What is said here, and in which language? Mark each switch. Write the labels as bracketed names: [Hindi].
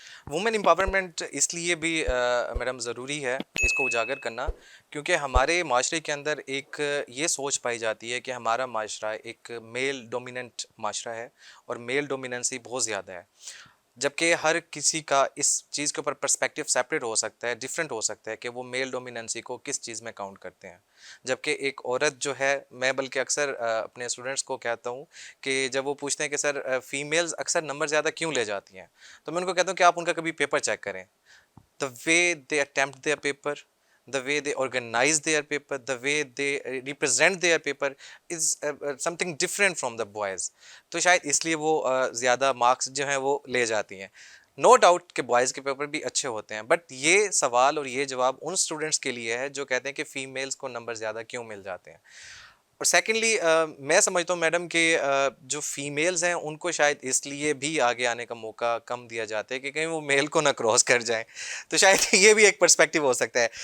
[Urdu] Women empowerment اس لیے بھی madam ضروری ہے اس کو اجاگر کرنا کیونکہ ہمارے معاشرے کے اندر ایک یہ سوچ پائی جاتی ہے کہ ہمارا معاشرہ ایک میل ڈومیننٹ معاشرہ ہے اور میل ڈومیننسی بہت زیادہ ہے, جبکہ ہر کسی کا اس چیز کے اوپر پرسپیکٹیو سیپریٹ ہو سکتا ہے, ڈیفرنٹ ہو سکتا ہے کہ وہ میل ڈومیننسی کو کس چیز میں کاؤنٹ کرتے ہیں. جبکہ ایک عورت جو ہے, میں بلکہ اکثر اپنے اسٹوڈنٹس کو کہتا ہوں کہ جب وہ پوچھتے ہیں کہ سر فیمیلز اکثر نمبر زیادہ کیوں لے جاتی ہیں, تو میں ان کو کہتا ہوں کہ آپ ان کا کبھی پیپر چیک کریں. [English] The way they attempt their paper, the way they organize their paper, the way they represent their paper is something different from the boys. [Urdu] تو شاید اس لیے وہ زیادہ مارکس جو ہیں وہ لے جاتی ہیں. نو ڈاؤٹ کہ بوائز کے پیپر بھی اچھے ہوتے ہیں, بٹ یہ سوال اور یہ جواب ان اسٹوڈنٹس کے لیے ہے جو کہتے ہیں کہ فیمیلز کو نمبر زیادہ کیوں مل جاتے ہیں. اور سیکنڈلی میں سمجھتا ہوں میڈم کہ جو فیمیلز ہیں ان کو شاید اس لیے بھی آگے آنے کا موقع کم دیا جاتا ہے کہ کہیں وہ میل کو نہ کراس کر جائیں، تو شاید یہ بھی ایک پرسپیکٹیو ہو سکتا ہے.